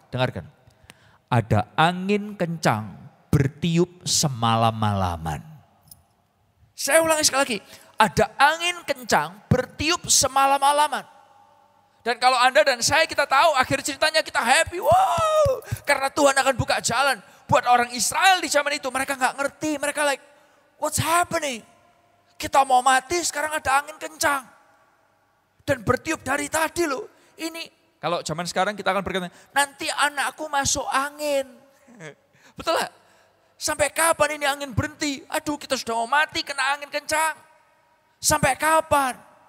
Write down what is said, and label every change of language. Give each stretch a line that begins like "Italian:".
Indonesian: Dengarkan. Ada angin kencang bertiup semalam-malaman. Saya ulangi sekali lagi. Ada angin kencang bertiup semalam-malaman. Dan kalau Anda dan saya kita tahu akhir ceritanya kita happy. Wow, karena Tuhan akan buka jalan. Buat orang Israel di zaman itu mereka gak ngerti. Mereka
English: like, what's happening?
Indonesian: Kita mau mati sekarang ada angin kencang. Dan bertiup dari tadi loh. Ini kalau zaman sekarang kita akan berkata, nanti anakku masuk angin. Betul gak? Sampai kapan ini angin berhenti? Aduh kita sudah mau mati kena angin kencang. Sampai kapan?